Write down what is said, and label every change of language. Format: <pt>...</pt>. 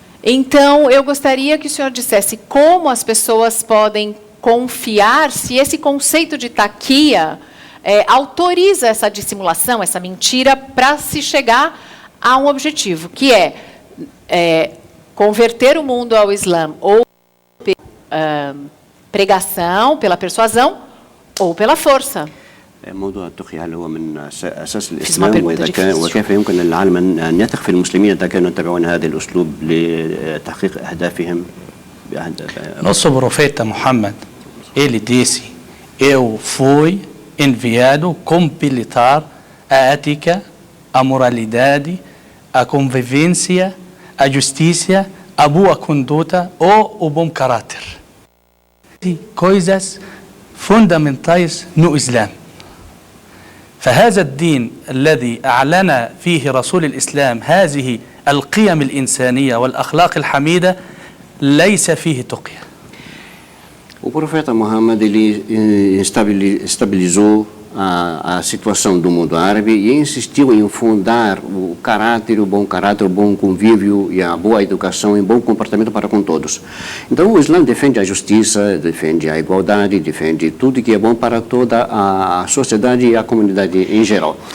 <pt>Então, eu gostaria que o senhor dissesse como as pessoas podem confiar se esse conceito de taquia autoriza essa dissimulação, essa mentira, para se chegar a um objetivo, que é converter o mundo ao Islã, ou pela pregação, pela persuasão, ou pela força.</pt> <ar>موضوع التقية هل هو من أساس الإسلام وكيف يمكن للعالم أن يثق في المسلمين إذا كانوا يتبعون هذا الأسلوب لتحقيق أهدافهم</ar> <pt>Nosso profeta Muhammad, ele disse: eu fui enviado completar a ética, a moralidade, a convivência, a justiça, a boa conduta ou o bom caráter. Coisas fundamentais no Islã.</pt> <ar>فهذا الدين الذي أعلن فيه رسول الإسلام هذه القيم الإنسانية والأخلاق الحميدة ليس فيه تقية.</ar> <pt>O profeta Muhammad ele estabilizou a situação do mundo árabe e insistiu em fundar o bom convívio e a boa educação e bom comportamento para com todos. Então o Islã defende a justiça, defende a igualdade, defende tudo que é bom para toda a sociedade e a comunidade em geral.</pt>